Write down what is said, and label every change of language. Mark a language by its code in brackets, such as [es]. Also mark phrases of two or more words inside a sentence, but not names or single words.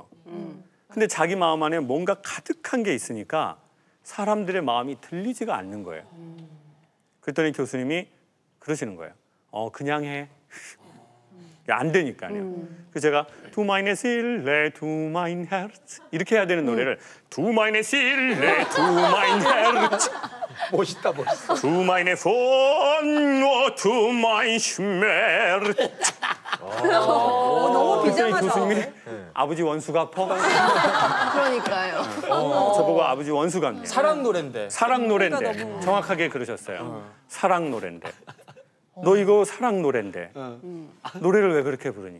[ko] 근데 자기 마음 안에 뭔가 가득한 게 있으니까 사람들의 마음이 들리지가 않는 거예요. 그랬더니 교수님이 그러시는 거예요. 그냥 해. 안 되니까요. 그래서 제가 [de] Du meine Seele, Du mein Herz [ko] 이렇게 해야 되는 노래를 [de] Du meine Seele, Du mein Herz [ko] 멋있다. [de] Du meine Von, Du mein Schmerz [ko] 너무 그랬더니 비장하죠. 교수님이 아버지 원수가 아파? 그러니까요. 저보고 아버지 원수 같네. 사랑 노래인데. 사랑 노래인데 정확하게 그러셨어요. 사랑 노래인데 너 이거 사랑 노래인데 노래를 왜 그렇게 부르니?